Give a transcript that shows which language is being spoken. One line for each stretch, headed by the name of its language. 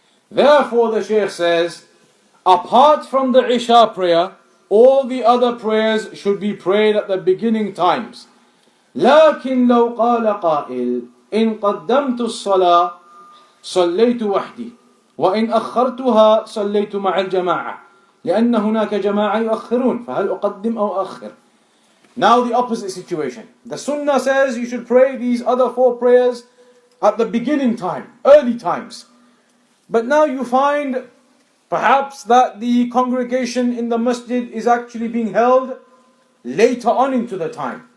English: Therefore the Shaykh says, apart from the Isha prayer, all the other prayers should be prayed at the beginning times.
Arabic: لكن لو قال قائل إن قدمت الصلاة صليت وحدي وإن أخرتها صليت مع الجماعة لأن هناك جماعة يؤخرون فهل أقدم أو أخر.
English: Now the opposite situation. The Sunnah says you should pray these other four prayers at the beginning time, early times. But now you find perhaps that the congregation in the masjid is actually being held later on into the time.